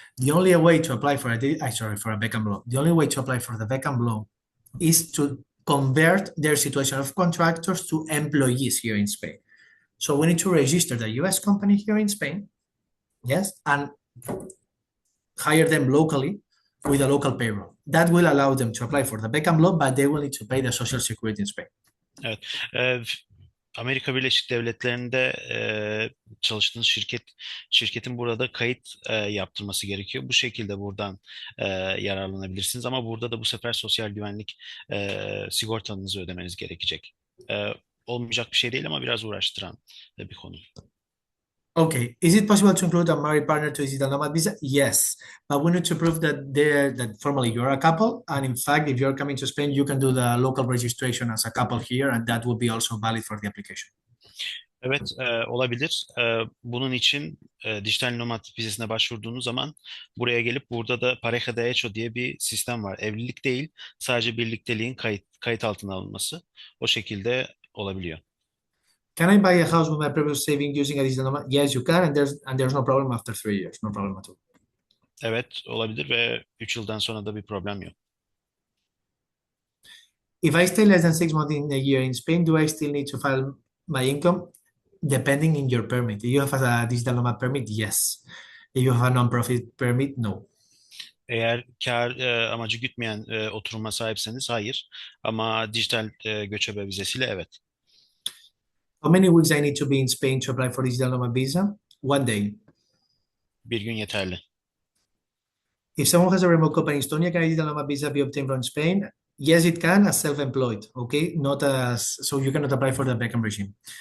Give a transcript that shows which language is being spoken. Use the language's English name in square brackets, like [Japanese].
[English] The only way to apply for a Beckham law. The only way to apply for the Beckham law is to convert their situation of contractors to employees here in Spain. So we need to register the US company here in Spain. Yes, and hire them locally with a local payroll. That will allow them to apply for the Beckham law, but they will need to pay the social security in Spain. [Turkish] Evet. Amerika Birleşik Devletleri'nde çalıştığınız şirketin burada kayıt yaptırması gerekiyor. Bu şekilde buradan yararlanabilirsiniz. Ama burada da bu sefer sosyal güvenlik sigortanızı ödemeniz gerekecek. Olmayacak bir şey değil ama biraz uğraştıran bir konu. [English] Okay, is it possible to include a married partner to digital nomad visa? Yes, but we need to prove that formally you're a couple, and in fact, if you're coming to Spain, you can do the local registration as a couple here, and that will be also valid for the application. [Turkish] Evet, olabilir. Bunun için dijital nomad vizesine başvurduğunuz zaman buraya gelip burada da [Spanish] pareja de hecho [Turkish] diye bir sistem var. Evlilik değil, sadece birlikteliğin kayıt altına alınması. O şekilde olabiliyor. [English] Can I buy a house with my previous saving using a digital nomad? Yes, you can, and there's no problem after 3 years. No problem at all. [Turkish] Evet, olabilir ve 3 yıldan sonra da bir problem yok. [English] If I stay less than 6 months in a year in Spain, do I still need to file my income? Depending in your permit. If you have a digital nomad permit, yes. If you have a non-profit permit, no. [Turkish] Eğer kar amacı gütmeyen oturuma sahipseniz hayır. Ama dijital göçebe vizesiyle evet. [English] How many weeks I need to be in Spain to apply for digital nomad visa? 1 day. [Turkish] Bir gün yeterli. [English] If someone has a remote company in Estonia, can a digital nomad visa be obtained from Spain? Yes, it can, as self-employed, okay? So you cannot apply for the Beckham regime.